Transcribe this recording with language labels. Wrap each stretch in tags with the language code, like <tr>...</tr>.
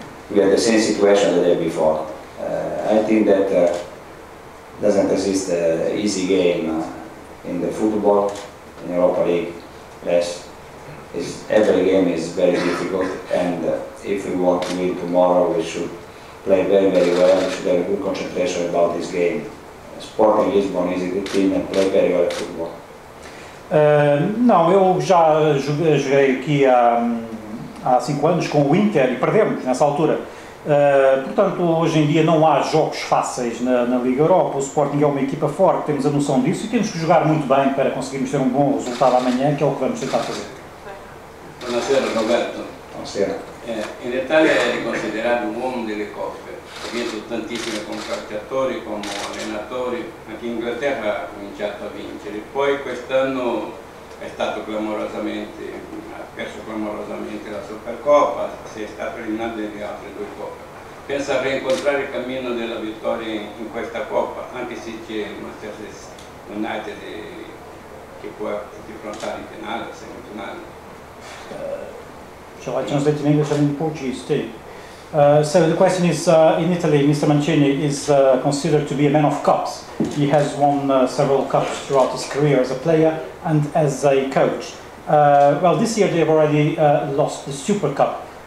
<en>We had the same situation the day before. I think that doesn't exist an easy game in the football, in Europa League. Yes, every game is very difficult, and if we want to win tomorrow, we should play very, very well. We should have a good concentration about this game. Sporting Lisbon is a good team and play very well football.</en> <pt>Não, eu já joguei aqui há 5 anos com o Inter e perdemos nessa altura. Portanto, hoje em dia não há jogos fáceis na Liga Europa. O Sporting é uma equipa forte, temos a noção disso e temos que jogar muito bem para conseguirmos ter um bom resultado amanhã, que é o que vamos tentar fazer.</pt> <it>Buonasera Roberto. Buonasera. In Italia eri considerato un uomo delle coppe, hai vinto tantissime come calciatori, come allenatori, anche in Inghilterra ha cominciato a vincere, poi quest'anno è stato ha perso clamorosamente la Supercoppa, si è stato eliminato nelle altre 2 coppe. Pensa a rincontrare il cammino della vittoria in questa Coppa, anche se c'è il Manchester United che può affrontare in finale, semifinale.</it> <en>Shall I translate in English and in Portuguese too? So the question is, in Italy, Mr. Mancini is considered to be a man of cups. He has won several cups throughout his career as a player and as a coach. Well, this year they have already lost the Super Cup.</en>